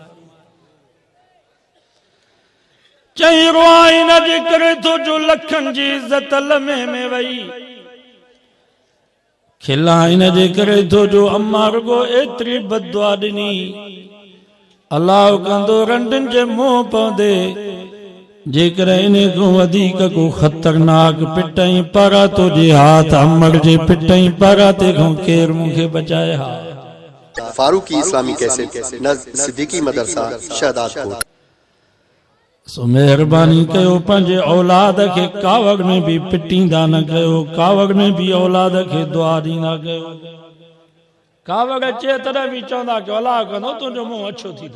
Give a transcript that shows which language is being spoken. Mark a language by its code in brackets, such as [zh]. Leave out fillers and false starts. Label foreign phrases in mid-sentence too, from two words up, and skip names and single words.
[sd] चई रोआ इन जे करे थो जो लखन जी इज्जत लम्हे में वई। खिला इन जे करे थो जो अम्मा रुगो एतरी बददुआ ॾिनी। अलाह कंदो रंडनि जे मुंहुं पवंदे। जेकर इन को वधीक को खतरनाक पिटई पारा तो जे हाथ अमर जे पिटई पारा ते को केर मुखे बचाए हा। फारूकी इस्लामी कैसेट नज़्म सिद्दीकी मदरसा शहदादपुर। सो मेहरबानी कयो पंहिंजे औलाद के कावड़ में भी पिटींदा न कयो। कावड़ में भी औलाद के दुआ ॾींदा कयो। कावड़ अचे तॾहिं भी चवंदा कयो अलाह कंदो तुंहिंजो मुंहुं अछो थींदो।